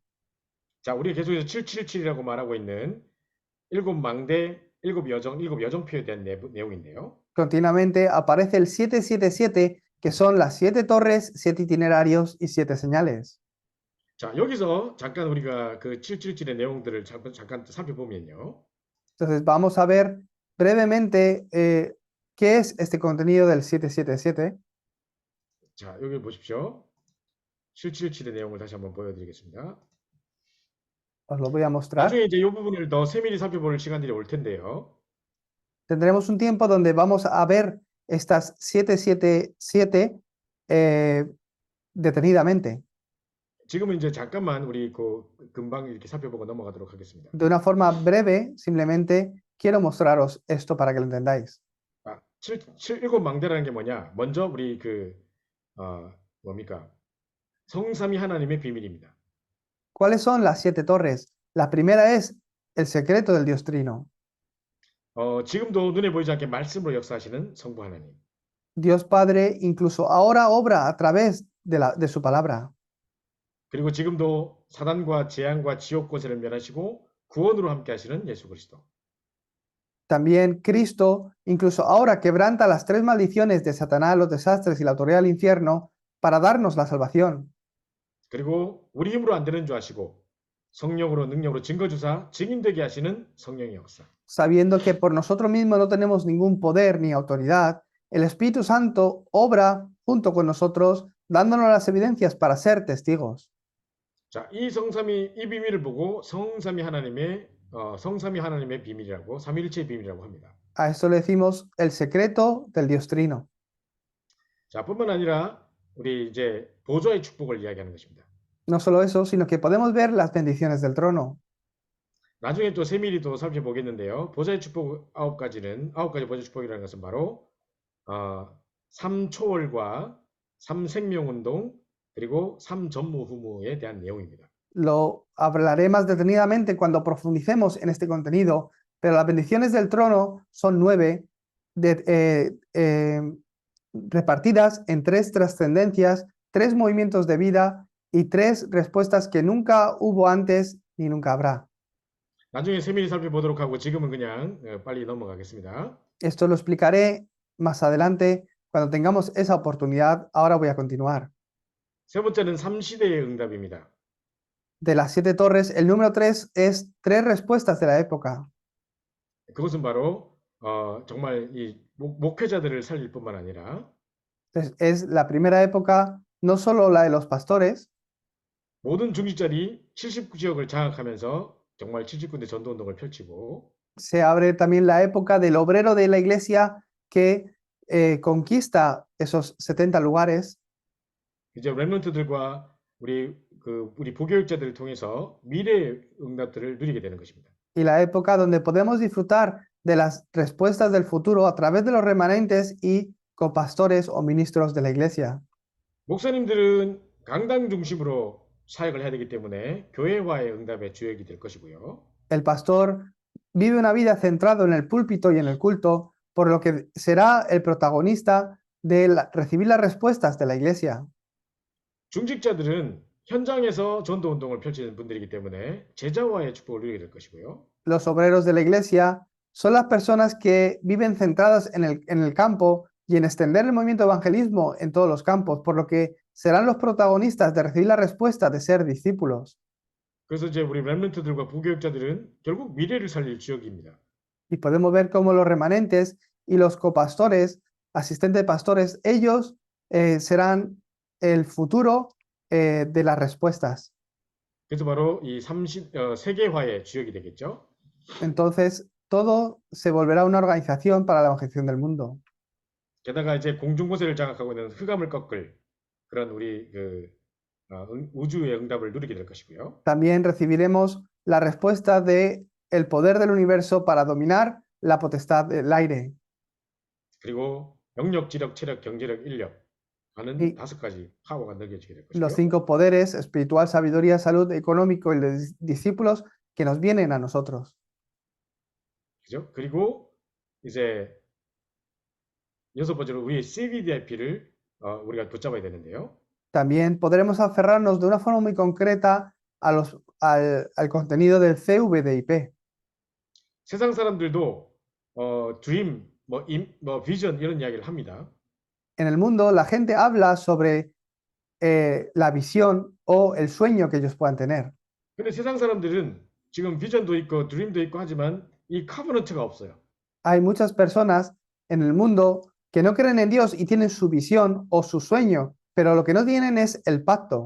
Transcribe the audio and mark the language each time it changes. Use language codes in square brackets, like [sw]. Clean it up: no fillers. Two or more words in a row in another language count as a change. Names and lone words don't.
[ko] 자, 우리가 계속해서 777이라고 말하고 있는 일곱 망대 일곱 여정표에 대한 내용인데요. [es] Continuamente aparece el 777, que son las 7 torres, 7 itinerarios y 7 señales. [ko] 자, 여기서 잠깐 우리가 그 777의 내용들을 잠깐 살펴보면요. [es] Entonces vamos a ver brevemente qué es este contenido del 777. [ko] 자, 여기 보십시오. 777의 내용을 다시 한번 보여드리겠습니다. [es] Os lo voy a mostrar. [ko] 나중에 이제 이 부분을 더 세밀히 살펴볼 시간들이 올 텐데요. [es] Tendremos un tiempo donde vamos a ver estas 777 detenidamente. [ko] 지금은 이제 잠깐만 우리 금방 이렇게 살펴보고 넘어가도록 하겠습니다. [es] De una forma breve, simplemente quiero mostraros esto para que lo entendáis. [ko] 아, 일곱 망대라는 게 뭐냐? 먼저 우리 뭡니까? 성삼위 하나님의 비밀입니다. [es] ¿Cuáles son las 7 torres? La primera es el secreto del Dios Trino. [ko] 지금도 눈에 보이지 않게 말씀으로 역사하시는 성부 하나님. [es] Dios Padre incluso ahora obra a través de su palabra. [ko] 그리고 지금도 사단과 재앙과 지옥 권세를 멸하시고 구원으로 함께 하시는 예수 그리스도. [es] También Cristo, incluso ahora, quebranta las 3 maldiciones de Satanás, los desastres y la autoridad del infierno para darnos la salvación. [ko] 그리고 우리 힘으로 안 되는 줄 아시고 성령으로 능력으로 증거 주사 증인되게 하시는 성령의 역사. [es] Sabiendo que por nosotros mismos no tenemos ningún poder ni autoridad, el Espíritu Santo obra junto con nosotros, dándonos las evidencias para ser testigos. [ko] 자, 이 비밀을 보고 성삼위 하나님의 비밀이라고, 삼위일체의 비밀이라고 합니다. [es] A esto le decimos el secreto del Dios Trino. [ko] 자, 뿐만 아니라 우리 이제 보좌의 축복을 이야기하는 것입니다. [es] No solo eso, sino que podemos ver las bendiciones del trono. [ko] 나중에 또 세밀히 또 살펴보겠는데요. 보좌의 축복 9가지 보좌의 축복이라는 것은 바로 3초월과 3생명운동 그리고 3전무후무에 대한 내용입니다. [es] Lo hablaré más detenidamente cuando profundicemos en este contenido, pero las bendiciones del trono son 9 repartidas en 3 trascendencias, 3 movimientos de vida y 3 respuestas que nunca hubo antes ni nunca habrá. [ko] 나중에 세밀히 살펴보도록 하고 지금은 그냥 빨리 넘어가겠습니다. [es] Esto lo explicaré más adelante cuando tengamos esa oportunidad. Ahora voy a continuar. [ko] 세 번째는 3시대의 응답입니다. [es] De las 7 torres, el número 3 es 3 respuestas de la época. [ko] 그것은 바로 정말 이 목회자들을 살릴 뿐만 아니라 [es] Entonces, es la primera época, no solo la de los pastores, [ko] 모든 중직자들이 79지역을 장악하면서 정말 79대 전도운동을 펼치고 [es] se abre también la época del obrero de la iglesia que conquista esos 70 lugares. [ko] 이제 렘넌트들과 우리 부교육자들을 통해서 미래의 응답들을 누리게 되는 것입니다. [es] Y la época donde podemos disfrutar de las respuestas del futuro a través de los remanentes y copastores o ministros de la iglesia. [ko] 목사님들은 강당 중심으로 사역을 해야 되기 때문에 교회화의 응답의 주역이 될 것이고요. [es] El pastor vive una vida centrado en el púlpito y en el culto, por lo que será el protagonista de recibir las respuestas de la iglesia. [ko] 중직자들은 현장에서 전도운동을 펼치는 분들이기 때문에 제자화의 축복을 누리게 될 것이고요. [es] Los obreros de la iglesia son las personas que viven centradas en el campo y en extender el movimiento de evangelismo en todos los campos, por lo que serán los protagonistas de recibir la respuesta de ser discípulos. [ko] 그래서 이제 우리 렘넌트들과 부교육자들은 결국 미래를 살릴 주역입니다. [es] Y podemos ver cómo los remanentes y los copastores, asistentes pastores, ellos serán el futuro de las respuestas. [ko] 그래서 바로 이 세계화의 주역이 되겠죠. [es] Entonces, todo se volverá una organización para la evangelización del mundo. [ko] 게다가 이제 공중고세를 장악하고 있는 흑암을 꺾을 그런 우리 우주의 응답을 누리게 될 것이고요. [es] También recibiremos la respuesta de el poder del universo para dominar la potestad del aire. [ko] 그리고 영력, 지력, 체력, 경제력, 인력 하는 [es] Y [ko] 5가지 파워가 넘겨지게 될 [es] los [ko] 것이고요. [es] 5 poderes, espiritual, sabiduría, salud, económico y los discípulos que nos vienen a nosotros. [ko] 그죠? 그리고 이제 6번째로 우리의 CVDIP를 우리가 붙잡아야 되는데요. [es] También podremos aferrarnos de una forma muy concreta al contenido del CVDIP. [ko] 세상 사람들도 [en] dream, vision [ko] 이런 이야기를 합니다. [es] En el mundo, la gente habla sobre la visión o el sueño que ellos puedan tener. [ko] 근데 세상 사람들은 지금 비전도 있고 드림도 있고 하지만 이 카버넌트가 없어요. [es] Hay muchas personas en el mundo que no creen en Dios y tienen su visión o su sueño, pero lo que no tienen es el pacto.